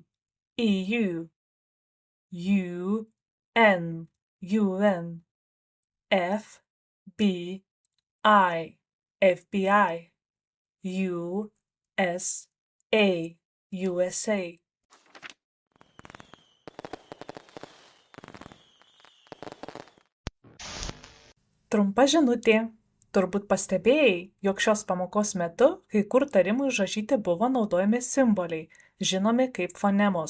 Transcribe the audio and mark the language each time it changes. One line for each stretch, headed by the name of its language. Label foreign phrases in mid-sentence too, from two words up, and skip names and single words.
Lithuanian: EU. UN. UN. FBI. FBI. USA. USA. Trumpa žinutė. Turbūt pastebėjai, jog šios pamokos metu kai kur tarimui užrašyti buvo naudojami simboliai, žinomi kaip fonemos.